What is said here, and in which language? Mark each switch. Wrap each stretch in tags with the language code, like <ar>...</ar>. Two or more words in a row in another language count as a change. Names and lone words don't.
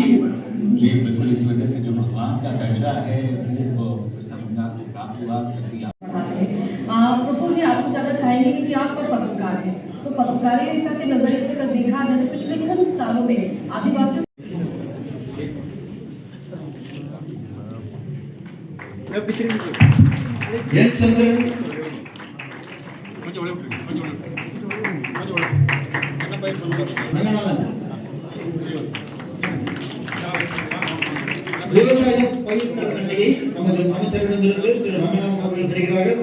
<hi>जी बिल्कुल, इस वजह से जो भगवान का दर्जा है वो प्रसन्नता को प्राप्त हुआ धरती। प्रफुल्ल जी, आपसे ज़्यादा चाहेंगे क्योंकि आप तो पत्रकार हैं, तो पत्रकारिता के नजरिए से अगर देखा जाए तो पिछले कई सालों में आदिवासियों</hi> <ta>என் சந்திரன் விவசாய பயிர் கடன் அட்டையை நமது அமைச்சரிடமிருந்து திரு ரங்கநாதன் அவர்கள் பெறுகிறார்கள்.</ta>